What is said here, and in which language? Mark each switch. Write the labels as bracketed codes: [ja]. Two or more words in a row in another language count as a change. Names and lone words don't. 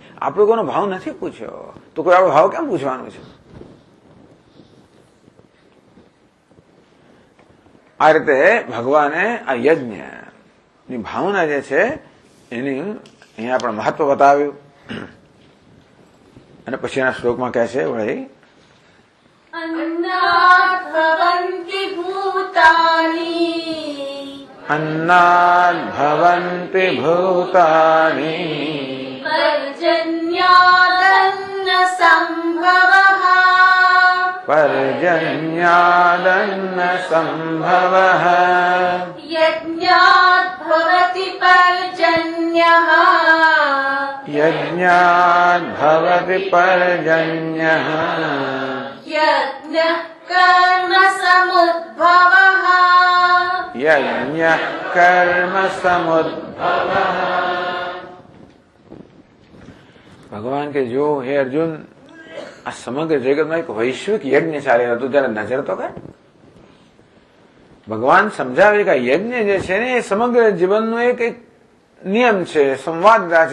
[gu] આપણે કોઈનો ભાવ નથી પૂછ્યો તો કોઈ આપણો ભાવ કેમ પૂછવાનું છે? આ રીતે ભગવાને આ યજ્ઞ ની ભાવના જે છે એની અહીંયા આપણે મહત્વ બતાવ્યું. અને પછીના શ્લોકમાં કહે છે વળી [sa] अन्नात् भवन्ति भूतानि अन्नात् भवन्ति भूतानि पर्जन्यादन्न सम्भवः पर्जन्यादन्न सम्भवः यज्ञात् भवति पर्जन्यः यज्ञात् भवति पर्जन्यः यज्ञः कर्म समुद्भवः यज्ञः कर्म समुद्भवः. [gu] ભગવાન કે જો હે અર્જુન, આ સમગ્ર જગતમાં એક વૈશ્વિક યજ્ઞ ચાલી રહ્યો હતું, જયારે નજર તો કર. ભગવાન સમજાવે કે યજ્ઞ જે છે ને એ સમગ્ર જીવનનો એક નિયમ છે, સંવાદ છે.